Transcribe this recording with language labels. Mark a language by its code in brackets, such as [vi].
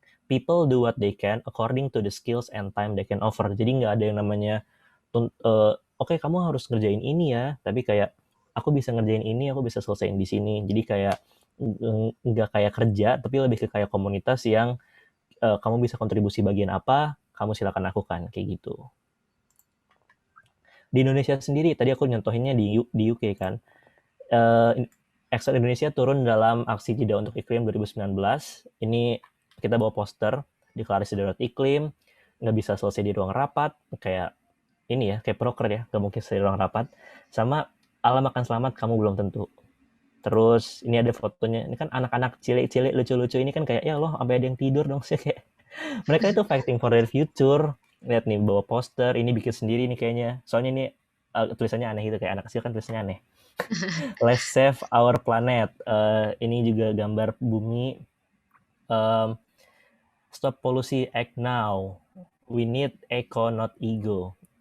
[en] people do what they can according to the skills and time they can offer. [id] Jadi nggak ada yang namanya oke, kamu harus ngerjain ini ya, tapi kayak aku bisa ngerjain ini, aku bisa selesaiin di sini. Jadi kayak nggak kayak kerja, tapi lebih ke kayak komunitas yang kamu bisa kontribusi bagian apa, kamu silakan lakukan, kayak gitu. Di Indonesia sendiri, tadi aku nyontohinnya di UK kan, XR Indonesia turun dalam aksi Jeda untuk Iklim 2019. Ini kita bawa poster, deklarasi darurat iklim, nggak bisa selesai di ruang rapat, kayak ini ya, kayak proker ya, nggak mungkin selesai di ruang rapat. Sama alam akan selamat, kamu belum tentu. Terus ini ada fotonya, ini kan anak-anak cilik-cilik lucu-lucu ini kan kayak, ya Allah, sampai ada yang tidur dong sih kayak. Mereka itu [en] fighting for their future. [id] Lihat nih, bawa poster, ini bikin sendiri nih kayaknya. Soalnya ini tulisannya aneh gitu, kayak anak kecil kan tulisannya aneh. [en] Let's save our planet. [id] Ini juga gambar bumi. [en] Stop polusi, act now. We need eco, not ego.